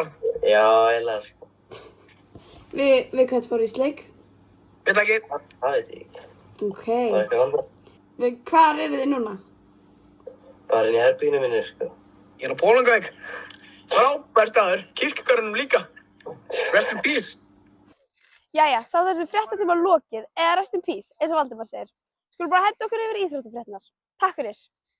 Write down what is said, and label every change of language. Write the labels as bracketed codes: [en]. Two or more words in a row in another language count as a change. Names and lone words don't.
[is] Já, eiginlega sko. Við hvert fóruð í sleik? Veit ekki. Það veit ég ekki. Ok. Það er eitthvað annað. Hvar eru þið núna? Bara inn í herbygginu minni, sko. Ég er á Pólungavík. Frábær staður. Kirkjugarðinum líka. [en] Rest in peace. [is] Jæja, þá er þessu fréttatíma lokið eða [en] rest in peace, [is] eins og Valdimar segir. Skulum bara henda okkur yfir íþróttafréttirnar. Takk fyrir.